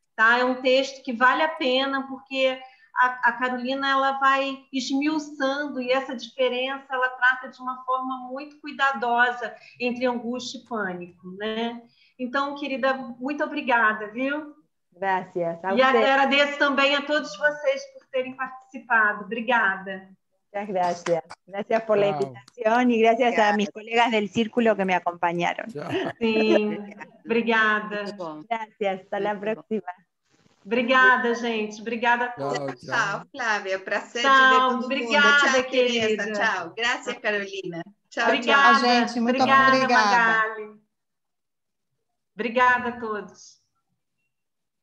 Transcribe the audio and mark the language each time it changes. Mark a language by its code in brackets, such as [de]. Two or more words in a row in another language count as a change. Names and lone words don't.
[pt] É um texto que vale a pena, porque a Carolina ela vai esmiuçando, e essa diferença ela trata de uma forma muito cuidadosa entre angústia e pânico, né? Então, querida, muito obrigada, viu? [es] Gracias. [pt] E agradeço também a todos vocês por terem participado. Obrigada. [es] Muchas gracias. Gracias por la invitación y gracias a mis colegas del círculo que me acompañaron. Sim, obrigada. Gracias, hasta la próxima. [pt] Obrigada, gente. Obrigada a todos. Tchau, Flávia. Prazer de ver todo obrigada, mundo. Tchau, querida. Teresa. Tchau. Graças, Carolina. Tchau, obrigada, tchau. Gente, muito obrigada, obrigada. Magali. Obrigada a todos.